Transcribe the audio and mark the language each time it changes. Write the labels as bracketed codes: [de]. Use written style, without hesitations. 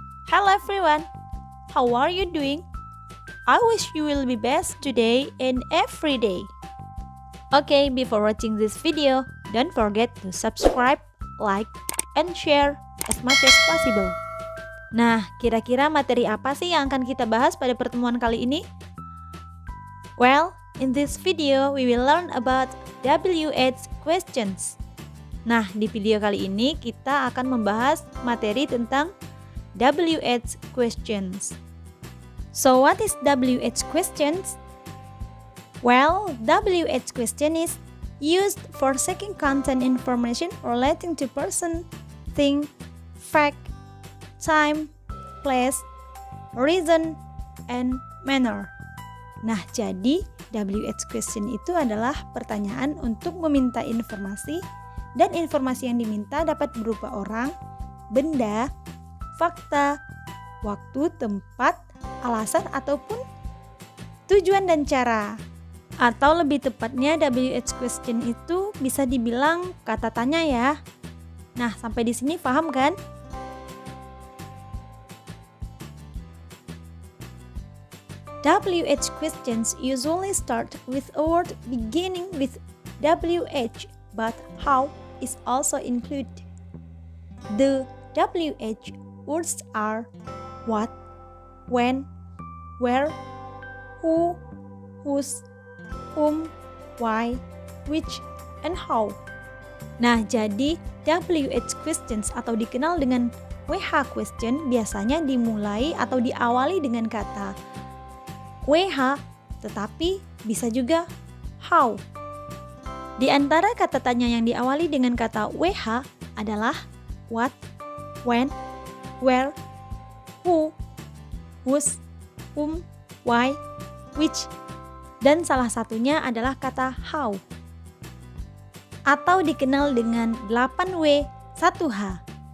[en] Hello everyone, how are you doing? I wish you will be best today and every day. Okay, before watching this video, don't forget to subscribe, like, and share as much as possible. [id] Nah, kira-kira materi apa sih yang akan kita bahas pada pertemuan kali ini? [en] Well, in this video we will learn about WH questions. [id] Nah, di video kali ini kita akan membahas materi tentang WH questions. [en] So, what is WH questions? Well, WH question is used for seeking content information relating to person, thing, fact, time, place, reason, and manner. [id] Nah, jadi WH question itu adalah pertanyaan untuk meminta informasi, dan informasi yang diminta dapat berupa orang, benda, fakta, waktu, tempat, alasan, ataupun tujuan dan cara. Atau lebih tepatnya WH question itu bisa dibilang kata tanya ya. Nah, sampai di sini paham kan? [en] WH questions usually start with a word beginning with WH, but how is also included. The WH words are what, when, where, who, whose, whom, why, which, and how. [id] Nah, jadi WH questions atau dikenal dengan WH question biasanya dimulai atau diawali dengan kata WH, tetapi bisa juga how. Di antara kata tanya yang diawali dengan kata WH adalah what, when, where, who, whose, whom, why, which, dan salah satunya adalah kata how, atau dikenal dengan 8W 1H.